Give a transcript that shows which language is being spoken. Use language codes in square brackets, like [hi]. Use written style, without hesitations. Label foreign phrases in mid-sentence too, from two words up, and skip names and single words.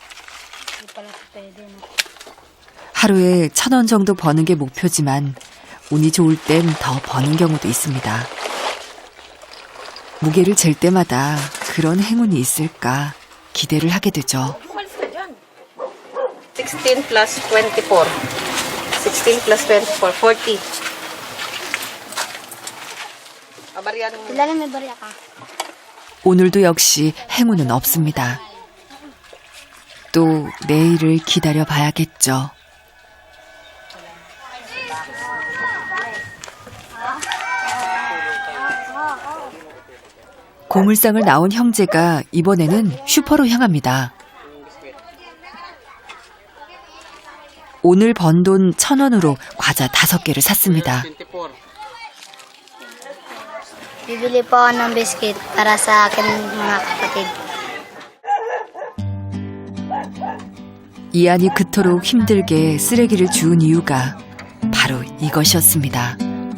[ko] 하루에 1,000원 정도 버는 게 목표지만 운이 좋을 땐 더 버는 경우도 있습니다. 무게를 잴 때마다 그런 행운이 있을까 기대를 하게 되죠. [en] 16 plus 24. 16 plus 24, 40. [tl] Kailangan may barya ka. [ko] 오늘도 역시 행운은 없습니다. 또 내일을 기다려 봐야겠죠. 고물상을 나온 형제가 이번에는 슈퍼로 향합니다. 오늘 번 돈 1,000원으로 과자 5개를 샀습니다. [tl] Bibili po ako ng biscuit para sa akin mga kapatid. [ko] 이안이 그토록 힘들게 쓰레기를 주운 이유가 바로 이것이었습니다.